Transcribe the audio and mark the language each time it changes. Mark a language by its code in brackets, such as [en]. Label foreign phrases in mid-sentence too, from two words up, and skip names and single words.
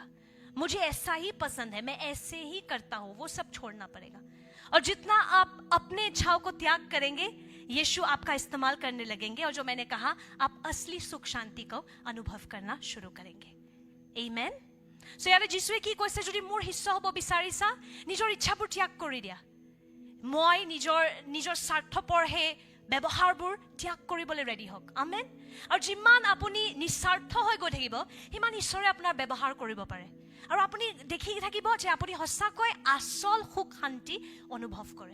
[hi] मुझे ऐसा ही पसंद है, मैं ऐसे ही करता हूं, वो सब छोड़ना पड़ेगा। और जितना आप अपने इच्छाओं को त्याग करेंगे, यीशु आपका इस्तेमाल करने लगेंगे, और जो मैंने कहा, आप असली सुख शांति को अनुभव करना शुरू करेंगे। [as] आमेन। सो यारे যিশুৱে কি কৈছে, যদি মোৰ হিস্ස হ'ব বিচাৰিছা, নিজৰ ইচ্ছাবোৰ ত্যাগ কৰি দিয়া। মই নিজৰ স্বাৰ্থপৰ হে ব্যৱহাৰবোৰ ত্যাগ কৰিবলৈ ৰেডি হওক। আমেন। আৰু যিমান আপুনি নিস্বাৰ্থ হৈ গৈ থাকিব, সিমান ঈশ্বৰে আপোনাৰ ব্যৱহাৰ কৰিব পাৰে। আৰু আপুনি দেখি থাকিব যে আপুনি সঁচাকৈ আচল সুখ শান্তি অনুভৱ কৰে।